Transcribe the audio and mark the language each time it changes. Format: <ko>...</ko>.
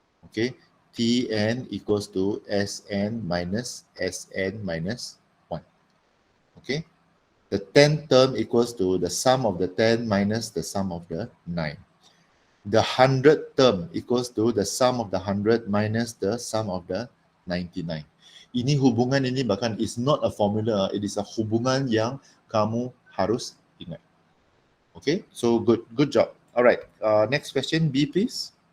<en>Okay, Tn equals to Sn minus 1. Okay, the 10th term equals to the sum of the 10 minus the sum of the 9. The 100th term equals to the sum of the 100 minus the sum of the 99.</en> <ms>Ini hubungan ini bahkan</ms> <en>is not a formula, it is a</en> <ms>hubungan yang kamu harus ingat.</ms> <en>Okay, so good job. All right, next question, B please.</en>